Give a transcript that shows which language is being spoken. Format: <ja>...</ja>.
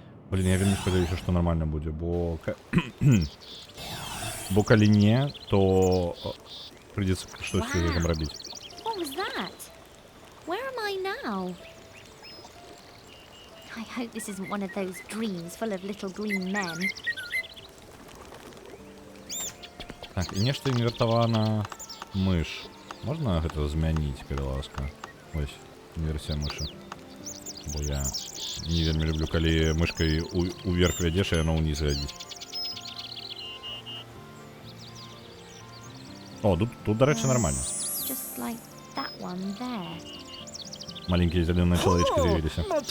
<be>Блин, я вельмі спадзяюся, што нармальна будзе, бо калі не, то прыйдзецца штосьці з гэтым рабіць.</be> <en>What was that? Where am I now? I hope this isn't one of those dreams full of little green men.</en> <be>Так, і нешта інвертавана мыш. Можна гэта змяніць, калі ласка? Вось, інверсія мышы. Бо я не вельмі люблю, калі мышкай уверх вядзеш, і яно ўніз глядзіць. О, тут, дарэчы, нармальна.</be> <en>Just like that one there.</en> <be>Маленькія зялёныя чалавечкі з'явіліся.</be>